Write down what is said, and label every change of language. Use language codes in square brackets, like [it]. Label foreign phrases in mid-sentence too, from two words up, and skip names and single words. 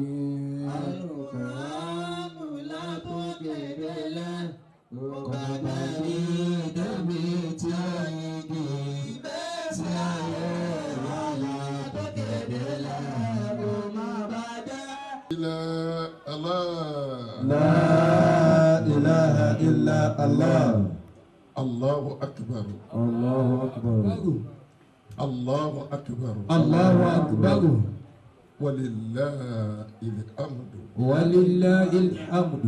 [yo] Al-Qur'anu látòkè délẹ̀ kó má bàjẹ́ débi tí ó yege ìgbésí ayé wa látòkè délẹ̀ kó má bàjẹ́. [ar] لا إله إلا الله. الله أكبر. الله أكبر. الله أكبر. الله أكبر. ولله الحمد. ولله الحمد.